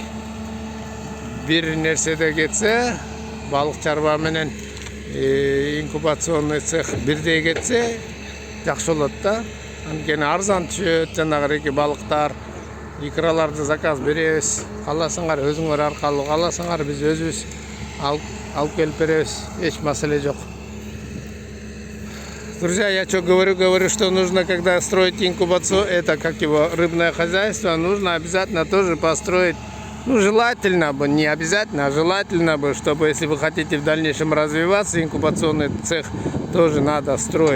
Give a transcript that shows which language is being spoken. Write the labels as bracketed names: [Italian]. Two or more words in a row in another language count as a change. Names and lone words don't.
[Kyrgyz] Бир нерседе кетсе, балык чарба менен [Russian] инкубационный цех [Kyrgyz] бирдей кетсе жакшы болот да. Анткени арзан түшөт, жанагы эки балыктар, икраларды заказ беребиз. Кааласаңар өзүңөр аркылуу, кааласаңар биз өзүбүз алып келип беребиз. Эч маселе жок. [Russian] Друзья, я что говорю, что нужно, когда строить инкубацию, это как его рыбное хозяйство, нужно обязательно тоже построить. Ну, желательно бы, не обязательно, а желательно бы, чтобы, если вы хотите в дальнейшем развиваться, инкубационный цех тоже надо строить.